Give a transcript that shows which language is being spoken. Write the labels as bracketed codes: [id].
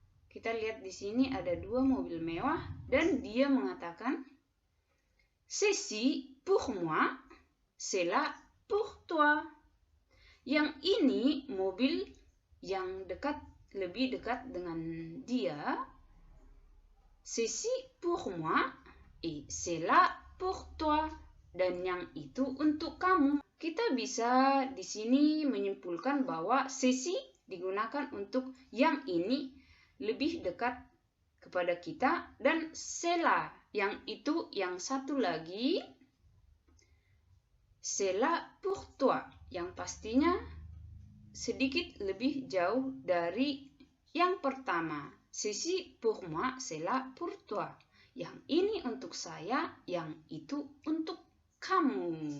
[id] Kita lihat di sini ada 2 mobil mewah dan dia mengatakan, [fr] "Ceci pour moi, cela pour toi." [id] Yang ini mobil yang lebih dekat dengan dia. [fr] Ceci pour moi et cela pour toi. [id] Dan yang itu untuk kamu. Kita bisa di sini menyimpulkan bahwa ceci digunakan untuk yang ini lebih dekat kepada kita, dan cela yang itu, yang satu lagi [fr] cela pour toi [id] yang pastinya sedikit lebih jauh dari yang pertama. [fr] Ceci pour moi, cela pour toi. [id] Yang ini untuk saya, yang itu untuk kamu.